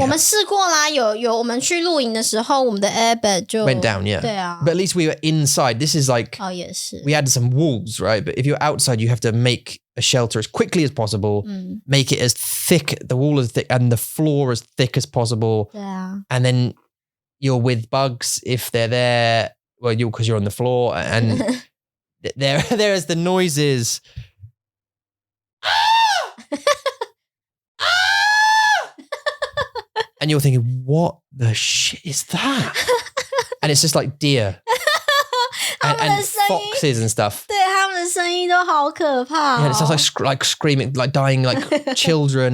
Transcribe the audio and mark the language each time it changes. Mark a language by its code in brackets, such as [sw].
[zh] 我们试过啦，有我们去露营的时候，我们的 airbed 就 [en] went down, yeah. [zh] 对啊 [en] But at least we were inside. This is like [zh] 也是 [en] we had some walls, right? But if you're outside, you have to make a shelter as quickly as possible, make it as thick, the wall as thick, and the floor as thick as possible. [zh] 对啊 [en] And then you're with bugs if they're there. Well, because you're on the floor, and there's the noises. And you're thinking, what the shit is that? And it's just like deer and foxes and stuff. [zh] 对，他们的声音都好可怕。 [en] Yeah, it sounds like screaming, like dying, like children.